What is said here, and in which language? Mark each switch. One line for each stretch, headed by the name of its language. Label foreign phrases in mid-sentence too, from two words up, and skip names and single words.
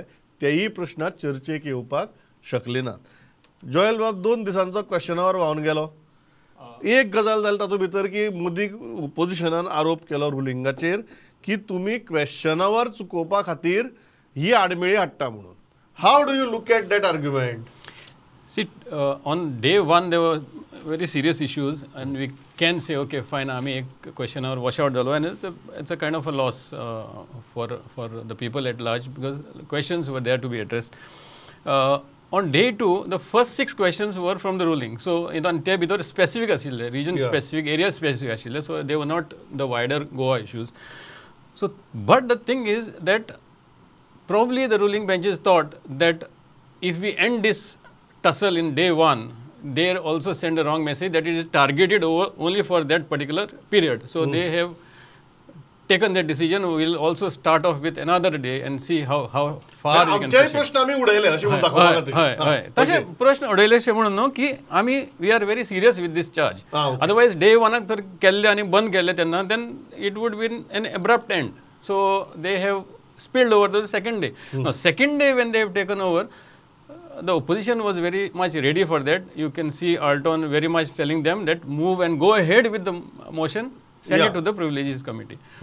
Konkani: तेय प्रश्न चर्चेक येवपाक शकले नात. जोयल बाब, 2 दिसांचो
English: question hour
Konkani: व्हांवन गेलो. एक गजाल जाली तातूंत भितर की मोदीक ओपोजिशनान आरोप केलो रुलिंगाचेर की तुमी
English: question hour
Konkani: चुकोवपा खातीर ही आडमेळी हाडटा म्हणून.
English: how do you look at that argument? See, on day 1 there were very serious issues, and we can say, okay, fine,
Konkani: आम्ही एक
English: question hour wash out
Konkani: झालो,
English: and it's a kind of a loss for the people at large, because questions were there to be addressed. On day 2, the first 6 questions were from the ruling. So in
Konkani: ते भितर
English: specific आशिल्ले, region specific, area specific आशिल्ले, so they were not the wider Goa issues. So, but the thing is that probably the ruling benches thought that if we end this tussle in day 1, they also send a wrong message that it is targeted only for that particular period. So they have taken that decision. We will also start off with another day and see how far we can push it.
Konkani: प्रश्न आम्ही उडयले अशें म्हणून दाखोवपा खातीर. हय, तशे प्रश्न उडयलेशे म्हणून न्हू की आमी
English: we are very serious with this charge. otherwise day 1
Konkani: तर केल्ले आनी बंद केल्ले तेन्ना
English: then it would been an abrupt end. so they have spilled over to the second day. Now, second day when they have taken over, the opposition was very much ready for that. You can see Alton very much telling them that move and go ahead with the motion, send it to the privileges committee.